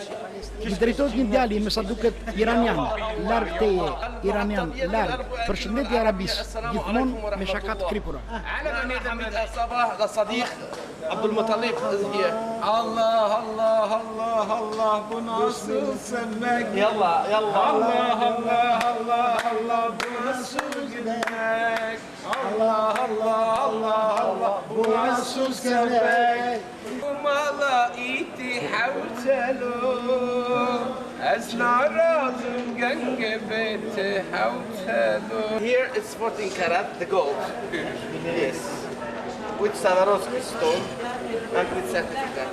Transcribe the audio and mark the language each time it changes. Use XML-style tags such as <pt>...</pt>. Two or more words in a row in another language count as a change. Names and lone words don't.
<sq>I drejtohet një djali me sa duket iranian, larg teje, iranian, larg. Përshëndetje Arabis, gjithmonë me shaka të kripura.</sq> <ar>صباح لصديق عبد المطلب.</ar> <tr>Allah Allah Allah Allah bu nasıl sevmek.</tr> <ar>يلا يلا</ar> <tr>Allah Allah Allah Allah bu nasıl gitmek. Allah Allah Allah Allah bu nasıl sevmek. Umala iti havtelu Esnarazım gengebeti havtelu.</tr> <en>Here it's 14 karat, the gold. Yes. With Swarovski stone and with certificate.</en>